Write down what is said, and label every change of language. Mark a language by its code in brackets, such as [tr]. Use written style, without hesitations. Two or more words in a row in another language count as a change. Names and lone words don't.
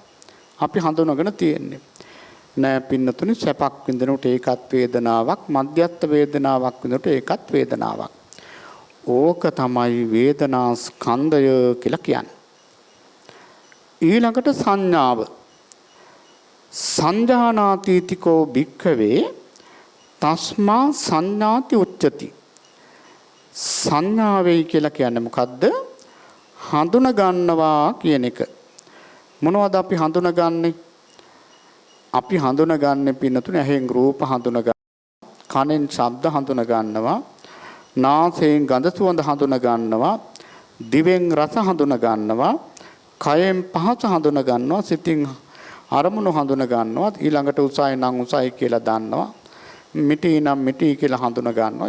[si] අපි හඳුනගෙන තියෙන්නේ. නෑ පින්නතුනි සැපක් විඳිනකොට ඒකත් වේදනාවක්, මධ්‍යස්ථ වේදනාවක් විඳිනකොට ඒකත් වේදනාවක්. ඕක තමයි වේදනා ස්කන්ධය කියලා කියන්නේ. ඊළඟට සංඥාව. [pi] සංජානාතිතිකෝ භික්ඛවේ තස්මා සංඥාති උච්චති. [si] සංඥාවයි කියලා කියන්නේ මොකද්ද? හඳුන ගන්නවා කියන එක. මොනවද අපි හඳුනගන්නේ? අපි හඳුනගන්නේ පින්නතුනේ ඇහෙන් රූප හඳුනගන්නවා, කනෙන් ශබ්ද හඳුනගන්නවා, නාසයෙන් ගඳ සුවඳ හඳුනගන්නවා, දිවෙන් රස හඳුනගන්නවා, කයෙන් පහස හඳුනගන්නවා, සිතින් අරමුණු හඳුනගන්නවා, ඊළඟට උසයි නම් උසයි කියලා දන්නවා, මිටි නම් මිටි කියලා හඳුනගන්නවා.